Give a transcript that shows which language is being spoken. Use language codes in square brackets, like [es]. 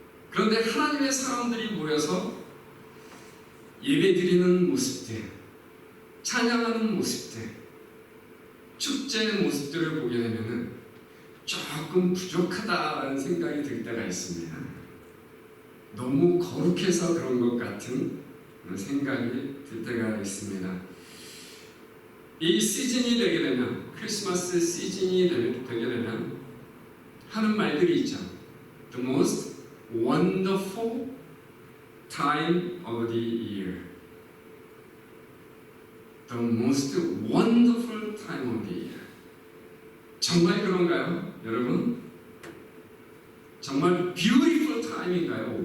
[ko] 그런데 하나님의 사람들이 모여서 예배드리는 모습들, 찬양하는 모습들, 축제의 모습들을 보게 되면은 조금 부족하다라는 생각이 들 때가 있습니다. 너무 거룩해서 그런 것 같은 생각이 들 때가 있습니다. 이 시즌이 되게 되면, 크리스마스 시즌이 되게 되면 하는 말들이 있죠. [en] The most wonderful time of the year. The most wonderful time of the year. [ko] 정말 그런가요, 여러분? 정말 [en] beautiful time [ko] 인가요?